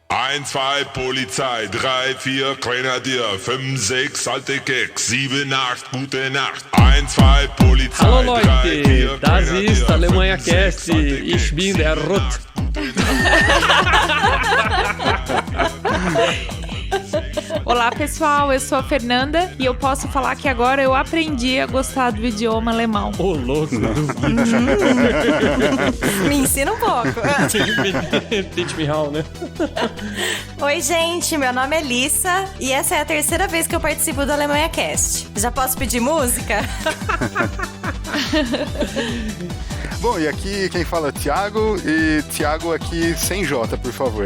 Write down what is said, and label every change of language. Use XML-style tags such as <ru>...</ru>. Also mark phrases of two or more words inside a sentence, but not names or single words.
<de>1, 2, Polizei, 3, 4, Grenadier, 5, 6, alte Keks, 7, 8, gute Nacht. 1, 2, Polizei, Hallo 3, 4, Leute, das Grenadier, ist 5, Alemanha 6, Cast, alte ich Keks, bin der Ruth.</de> <pt>Olá pessoal, eu sou a Fernanda e eu posso falar que agora eu aprendi a gostar do idioma alemão. Ô, louco. Me ensina um pouco.</pt> <en>Teach me how,</en> <pt>né? Oi, gente, meu nome é Lissa e essa é a terceira vez que eu participo do Alemanha Cast. Já posso pedir música? Bom, e aqui quem fala é Thiago, e Thiago aqui sem J, por favor.</pt>